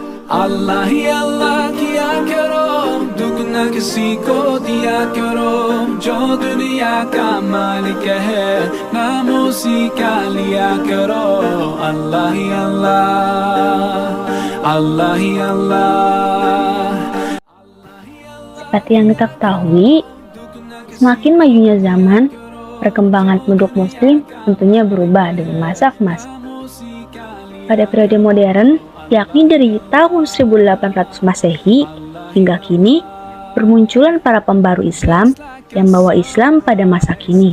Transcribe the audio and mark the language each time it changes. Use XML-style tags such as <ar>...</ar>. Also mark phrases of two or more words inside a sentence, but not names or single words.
<hi>अल्लाह ही अल्लाह किया करो, दुगना किसी को दिया करो, जो दुनिया का मालिक है नाम उसी का लिया करो। अल्लाह ही अल्लाह, अल्लाह ही अल्लाह।</hi> <id>Seperti yang kita ketahui, semakin majunya zaman, perkembangan penduduk muslim tentunya berubah dengan masa ke masa. Pada periode modern, yakni dari tahun 1800 Masehi hingga kini, bermunculan para pembaru Islam yang membawa Islam pada masa kini.</id>